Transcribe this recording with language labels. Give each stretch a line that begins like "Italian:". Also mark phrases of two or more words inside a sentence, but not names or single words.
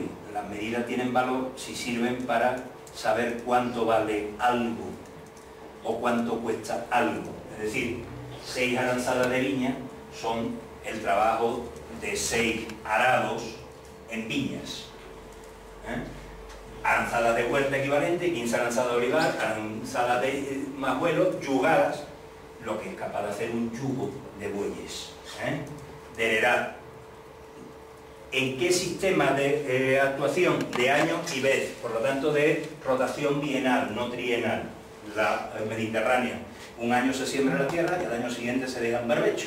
Spanish: Las medidas tienen valor si sirven para saber cuánto vale algo o cuánto cuesta algo. Es decir, 6 aranzadas de viña son el trabajo de 6 arados en viñas. Aranzadas de huerta equivalente, 15 aranzadas de olivar, aranzadas de majuelos, yugadas, lo que es capaz de hacer un yugo de bueyes, de heredad. ¿En qué sistema de actuación? De año y vez, por lo tanto de rotación bienal, no trienal. La mediterránea, un año se siembra la tierra y al año siguiente se deja en barbecho.